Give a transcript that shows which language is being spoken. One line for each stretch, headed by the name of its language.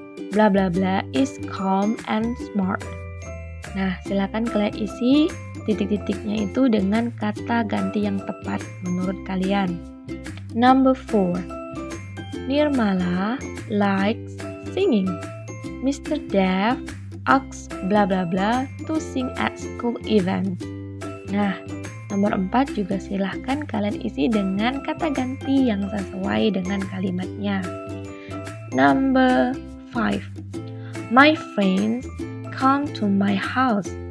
English: Bla bla bla is calm and smart.
Indonesian: Nah, silakan kalian isi titik-titiknya itu dengan kata ganti yang tepat menurut kalian.
English: Number 4. Nirmala likes singing. Mr. Dev asks bla bla bla to sing at school event.
Indonesian: Nah, nomor 4 juga silahkan kalian isi dengan kata ganti yang sesuai dengan kalimatnya.
English: Number 5. My friends come to my house.